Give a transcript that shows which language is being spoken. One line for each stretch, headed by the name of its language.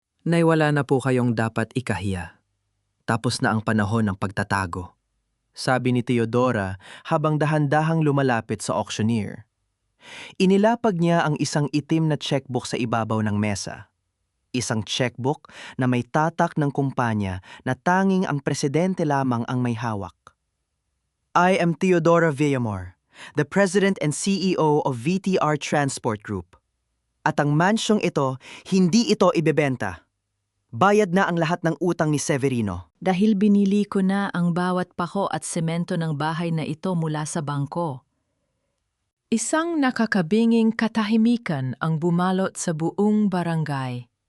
Filipino: Nay, wala na po kayong dapat ikahiya. Tapos na ang panahon ng pagtatago, sabi ni Teodora habang dahan-dahang lumalapit sa auctioneer. Inilapag niya ang isang itim na checkbook sa ibabaw ng mesa. Isang checkbook na may tatak ng kumpanya na tanging ang presidente lamang ang may hawak.
English: I am Teodora Villamor, the President and CEO of VTR Transport Group.
Filipino: At ang mansyong ito, hindi ito ibebenta. Bayad na ang lahat ng utang ni Severino. Dahil binili ko na ang bawat pako at semento ng bahay na ito mula sa bangko. Isang nakakabinging katahimikan ang bumalot sa buong barangay.